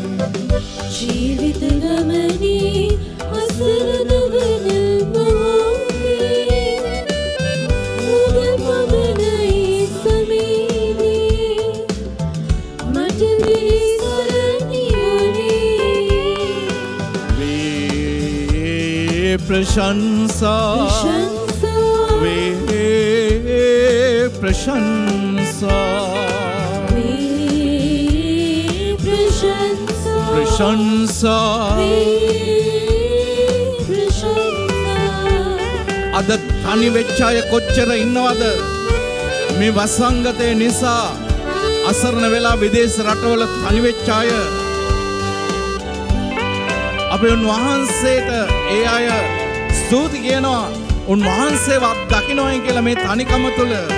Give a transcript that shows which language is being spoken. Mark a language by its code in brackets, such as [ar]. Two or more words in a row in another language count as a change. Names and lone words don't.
[si] ජීවිත ගමනේ අසරණ වන මොහොතේ ඔබ පමණයි සමීදේ මට පිළිසරණ ප්‍රශංසා වේ ප්‍රශංසා ප්‍රශංසා අද තනි වෙච්ච අය කොච්චර ඉන්නවද මේ වසංගතය නිසා අසරණ වෙලා විදේශ රටවල තනි වෙච්ච අය අපි උන්වහන්සේට ඒ අය ස්තුති කියනවා උන්වහන්සේව අත්දකින්නයි කියලා මේ තනිකම තුල